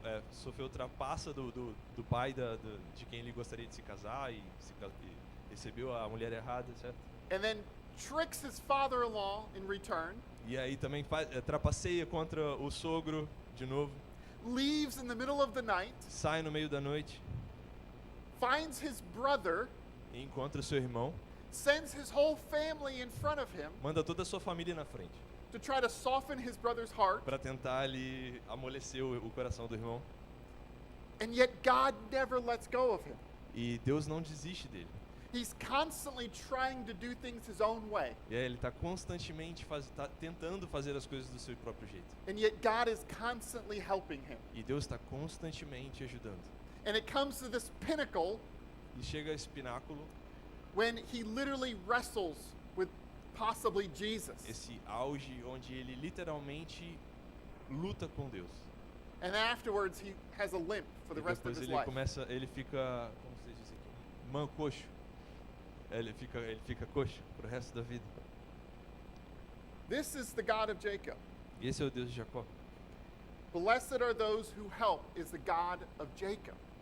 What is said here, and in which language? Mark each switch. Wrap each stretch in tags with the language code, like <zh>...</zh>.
<pt>sofreu trapaça do pai de quem ele gostaria de se casar e recebeu a mulher errada, certo?</pt> <en>and then tricks his father-in-law in return,</en> <pt>E aí também trapaceia contra o sogro de novo,</pt> <en>leaves in the middle of the night,</en> <pt>sai no meio da noite</pt> <en>finds his brother,</en> <pt>e encontra seu irmão,</pt> <en>sends his whole family in front of him</en> <pt>manda toda a sua família na frente</pt> <en>to try to soften his brother's heart,</en> <pt>para tentar ali amolecer o coração do irmão.</pt> <en>and yet God never lets go of him.</en> <pt>E Deus não desiste dele.</pt> <en>He's constantly trying to do things his own way,</en> <pt>E aí ele está constantemente tentando fazer as coisas do seu próprio jeito.</pt> <en>and yet God is constantly helping him.</en> <pt>E Deus está constantemente ajudando.</pt> <en>And it comes to this pinnacle</en> <pt>E chega a esse pináculo,</pt> <en>when he literally wrestles with possibly Jesus.</en> <pt>esse auge onde ele literalmente luta com Deus.</pt> <en>And afterwards he has a limp for</en> <pt>E</pt> <en>the rest of</en> <pt>depois</pt> <en>his</en> <pt>ele</pt> <en>life.</en> <pt>ele fica, como se diz aqui, mancoxo. Ele fica coxo pro resto da vida.</pt> <en>This is the God of Jacob.</en> <pt>E esse é o Deus de Jacó.</pt> <en>Blessed are those who help is the God of Jacob.</en>